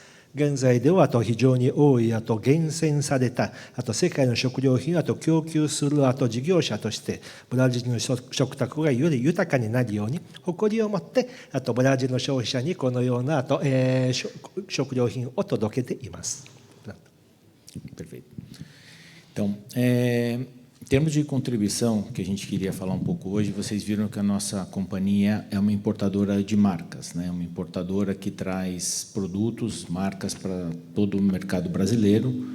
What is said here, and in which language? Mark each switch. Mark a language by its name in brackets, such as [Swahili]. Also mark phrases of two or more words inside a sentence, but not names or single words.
[Japanese] 現在では非常に多い厳選された世界の食料品を供給する事業者としてブラジルの食卓がより豊かになるように誇りを持ってブラジルの消費者にこのような食料品を届けています。 [Portuguese] Perfeito. Então, em termos de contribuição, que a gente queria falar um pouco hoje, vocês viram que a nossa companhia é uma importadora de marcas, né? Uma importadora que traz produtos, marcas para todo o mercado brasileiro.